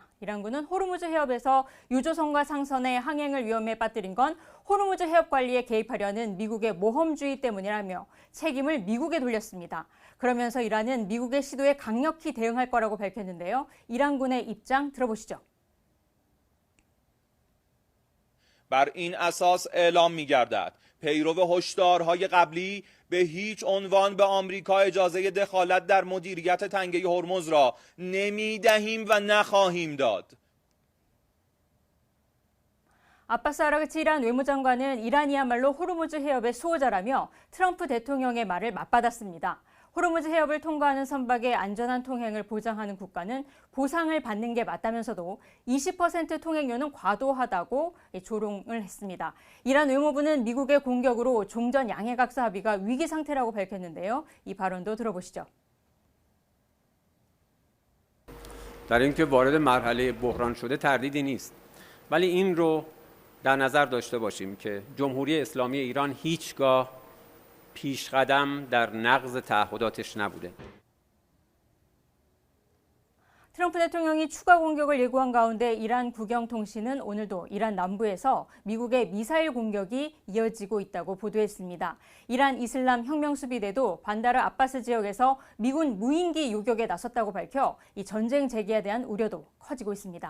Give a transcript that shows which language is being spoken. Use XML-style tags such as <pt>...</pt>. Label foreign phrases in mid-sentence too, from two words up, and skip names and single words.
<ko>이란군은 호르무즈 해협에서 유조선과 상선의 항행을 위험에 빠뜨린 건 호르무즈 해협 관리에 개입하려는 미국의 모험주의 때문이라며 책임을 미국에 돌렸습니다. 그러면서 이란은 미국의 시도에 강력히 대응할 거라고 밝혔는데요. 이란군의 입장 들어보시죠.</ko> <fa>بر این اساس اعلام می‌گردد پیرو هشدارهای قبلی به هیچ عنوان به آمریکا اجازه دخالت در مدیریت تنگه هرمز را نمی‌دهیم و نخواهیم داد.</fa> <ko>아바스 아라그치 이란 외무장관은 이란이야말로 호르무즈 해협의 수호자라며 트럼프 대통령의 말을 맞받았습니다. 호르무즈 해협을 통과하는 선박의 안전한 통행을 보장하는 국가는 보상을 받는 게 맞다면서도 20% 통행료는 과도하다고 조롱을 했습니다. 이란 외무부는 미국의 공격으로 종전 양해각서 합의가 위기 상태라고 밝혔는데요. 이 발언도 들어보시죠.</ko> <fa>در اینکه وارد مرحله بحران شده تردیدی نیست. ولی این رو در نظر داشته باشیم که جمهوری اسلامی ایران هیچگاه پیشقدم در نقض تعهداتش نبوده.</fa> <ko>트럼프 대통령이 추가 공격을 예고한 가운데 이란 국영통신은 오늘도 이란 남부에서 미국의 미사일 공격이 이어지고 있다고 보도했습니다. 이란 이슬람 혁명수비대도 반다르 아바스 지역에서 미군 무인기 요격에 나섰다고 밝혀 이 전쟁 재개에 대한 우려도 커지고 있습니다.</ko>